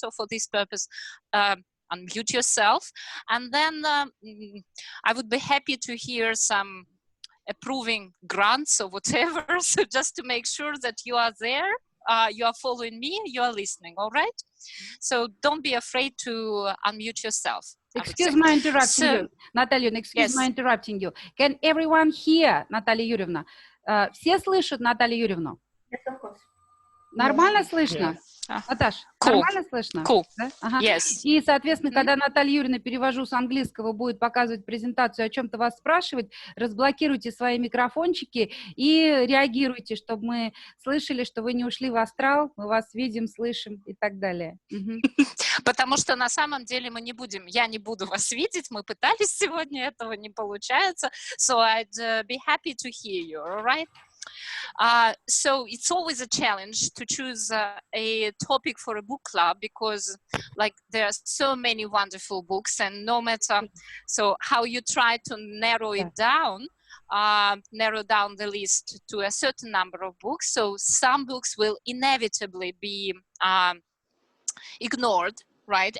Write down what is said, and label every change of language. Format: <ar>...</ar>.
<en>So for this purpose, unmute yourself, and then I would be happy to hear some approving grunts or whatever, so just to make sure that you are there, you are following me, you are listening, all right? So don't be afraid to unmute yourself. Excuse my interrupting you, Наталья, excuse my interrupting you. Can everyone hear Наталья Юрьевна?</en> <ru>Все слышат Наталью Юрьевну?</ru> <en>Yes, of course.</en> <ru>Нормально слышно? Наташ, нормально слышно? Да? Ага.</ru> <en>Yes.</en> <ru>И, соответственно, когда Наталья Юрьевна, перевожу с английского, будет показывать презентацию, о чем-то вас спрашивать, разблокируйте свои микрофончики и реагируйте, чтобы мы слышали, что вы не ушли в астрал, мы вас видим, слышим и так далее. Потому что на самом деле мы не будем, я не буду вас видеть, мы пытались сегодня, этого не получается.</ru> <en>So I'd be happy to hear you, all right? So it's always a challenge to choose a topic for a book club, because like there are so many wonderful books, and no matter so how you try to narrow it down, narrow down the list to a certain number of books, so some books will inevitably be ignored, right?</en>